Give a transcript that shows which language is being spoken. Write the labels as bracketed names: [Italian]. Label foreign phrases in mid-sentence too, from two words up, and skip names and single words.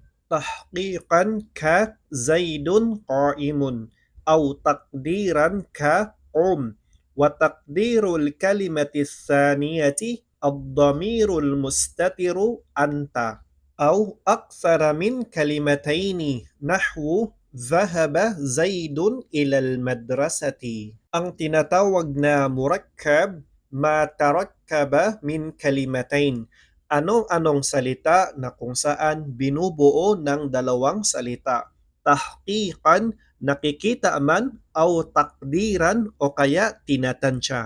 [Arabic] تحقيقا كزيد قائم أو تقديرا كقم. وتقدير الكلمة الثانية الضمير المستتر أنت، أو أكثر من كلمتين نحو ذهب زيد إلى المدرسة. [Filipino] Ang tinatawag na murakkab, [Arabic] ما تركب من كلمتين. [Filipino] Anong-anong salita na kung saan binubuo ng dalawang salita. Tahqiqan, nakikita man, [Arabic] أو تقديرا [Filipino] o kaya tinatansya.